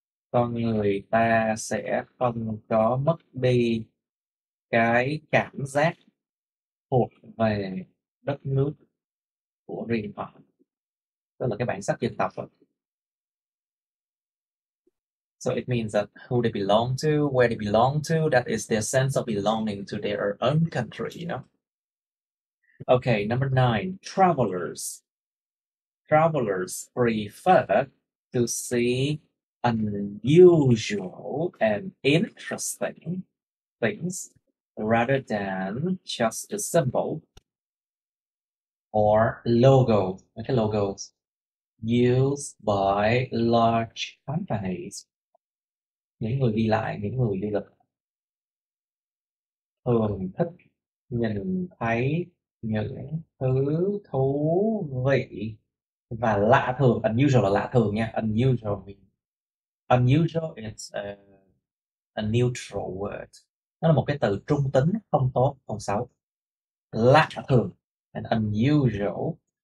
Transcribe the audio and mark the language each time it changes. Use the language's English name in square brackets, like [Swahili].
[Vietnamese] Con người ta sẽ không có mất đi cái cảm giác thuộc về đất nước của riêng họ, tức là cái bản sắc dân tộc. [English] So it means that who they belong to, where they belong to, that is their sense of belonging to their own country, you know? Okay, number 9, travelers. Travelers prefer to see unusual and interesting things rather than just the symbol or logo, cái logos used by large companies. [Vietnamese] Những người đi lại, những người du lịch thường thích nhìn thấy những thứ thú vị và lạ thường. Unusual là lạ thường nha. [English] Unusual is a neutral word. [Vietnamese] Nó là một cái từ trung tính, không tốt, không xấu. Lạ thường, [English] and unusual.